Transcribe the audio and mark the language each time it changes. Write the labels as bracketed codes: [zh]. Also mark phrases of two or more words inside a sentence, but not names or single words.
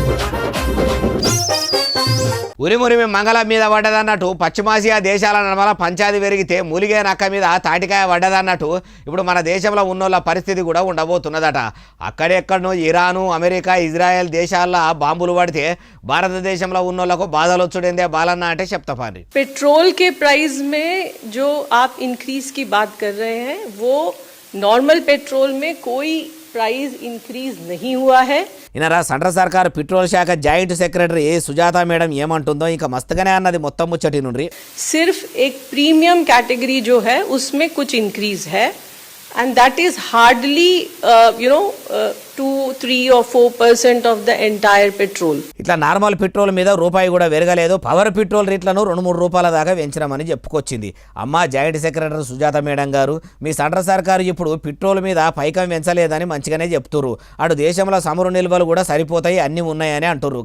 [te] ఉరిమురిమి మంగళం మీద పడ్డదన్నట్టు పశ్చిమాసియా దేశాల నడమల పంచాది పెరిగితే మూలిగే నక్క మీద తాటికాయ పడ్డదన్నట్టు ఇప్పుడు మన దేశంలో ఉన్నోళ్ళ పరిస్థితి కూడా ఉండబోతున్నదట. అక్కడెక్కడనో ఇరాను, అమెరికా, ఇజ్రాయెల్ దేశాల్లో బాంబులు పడితే భారతదేశంలో ఉన్నోళ్ళకు బాధలు వచ్చుడేందే బాలన్న అంటే చెప్తాపాని. [hi] पेट्रोल के [en] price [hi] जो आप इंक्रीज की बात कर रहे हैं वो [en] normal petrol [hi] में कोई [en] price increase [hi] नहीं हुआ है. [te] ఇనరా సెంట్ర సర్కారు పెట్రోల్ శాఖ [en] joint secretary [te] సుజాత మేడం ఏమంటుందో ఇంకా మస్తుగానే అన్నది మొత్తం ముచ్చటి నుండి. [hi] सिर्फ एक [en] premium category [hi] जो है उसमें कुछ इंक्रीज है, [en] and that is hardly 2, 3 or 4% of the entire petrol. [te] ఇట్లా [en] normal petrol [te] మీద రూపాయి కూడా పెరగలేదు. [en] power petrol [te] రేట్లను 2-3 రూపాయల దాకా పెంచినామని చెప్పుకొచ్చింది. అమ్మ [en] joint secretary [te] సుజాత మేడం గారు, మీ సెంట్రల్ సర్కారు ఇప్పుడు పెట్రోల్ మీద పైకం పెంచలేదని మంచిగానే చెప్తున్నారు. అటు దేశంలో చమురు నిల్వలు కూడా సరిపోతాయి, అన్ని ఉన్నాయని అంటున్నారు.